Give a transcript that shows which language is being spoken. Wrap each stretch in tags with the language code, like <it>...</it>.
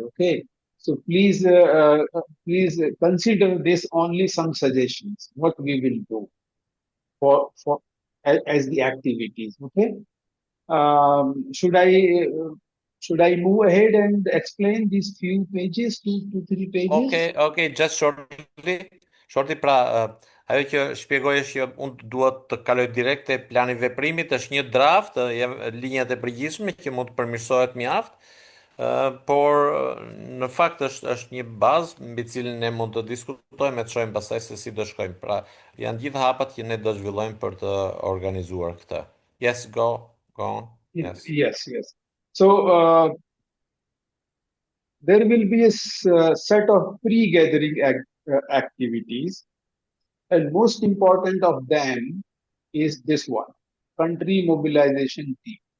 <en>Okay, so please consider this only some suggestions what we will do as the activities. Okay, should I should I move ahead and explain these few pages, 2 to 3 pages? Okay, just shortly.</en> <sq>Shortly, pra, ajo që shpjegoj është që unë duhet të kaloj direkt te plani veprimit, është një draft, linjat e përgjithshme që mund të përmirësohet mjaft, por në fakt është një bazë mbi cilën ne mund të diskutojmë e të shohim pastaj se si do shkojmë. Pra, janë gjithë hapat që ne do zhvillojmë për të organizuar këtë.</sq> <en>Yes, go on. Yes. Yes. So there will be a set of pre-gathering activities, and most important of them is this one: country mobilization team.</en>